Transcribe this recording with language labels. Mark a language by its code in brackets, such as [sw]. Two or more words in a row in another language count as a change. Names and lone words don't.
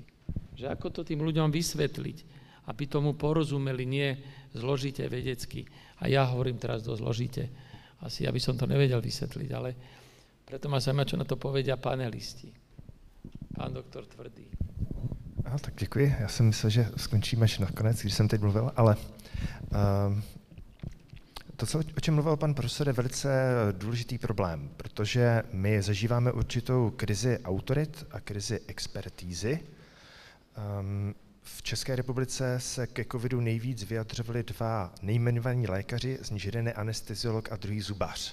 [sk] Že ako to tým ľuďom vysvetliť, aby tomu porozumeli, nie zložite vedecky. A ja hovorím teraz dosť zložite. Asi ja by som to nevedel vysvetliť, ale preto ma zaujíma, čo na to povedia panelisti. Pán doktor Tvrdý. [cs] Aha, tak děkuji. Já jsem myslel, že skončíme až nakonec, když jsem teď mluvil, ale to, o čem mluvil pan profesor, je velice důležitý problém, protože my zažíváme určitou krizi autorit a krizi expertízy. V České republice se ke covidu nejvíc vyjadřovali dva nejmenovaní lékaři, z nich jeden je anesteziolog a druhý zubař.